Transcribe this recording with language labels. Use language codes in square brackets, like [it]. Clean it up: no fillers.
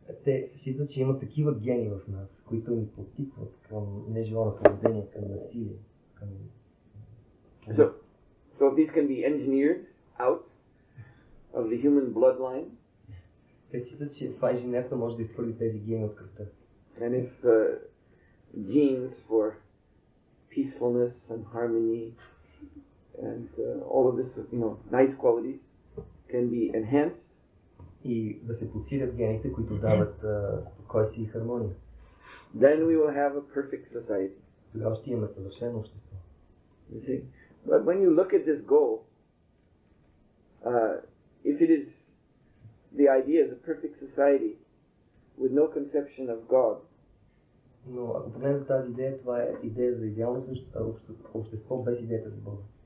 [bg] Те считат, че има такива гени в нас, които ни подтикват към нежелано поведение, към насилие. [en] So if these can be engineered out, of the human bloodline. [bg] Те считат, че това инженерство може да изхвърли тези гени от кръвта. [en] And if genes for peacefulness and harmony and all of this, nice qualities can be enhanced. [bg] И да се подсилят гените, които дават спокойствие и хармония. [en] Then we will have a perfect society. [bg] Тогава ще имаме съвършено общество. [en] You see? But when you look at this goal, if it is the idea of a perfect society with no conception of God, [bg] но ако погледнем тази идея, това е идея за идеално общество без идеята за Бога.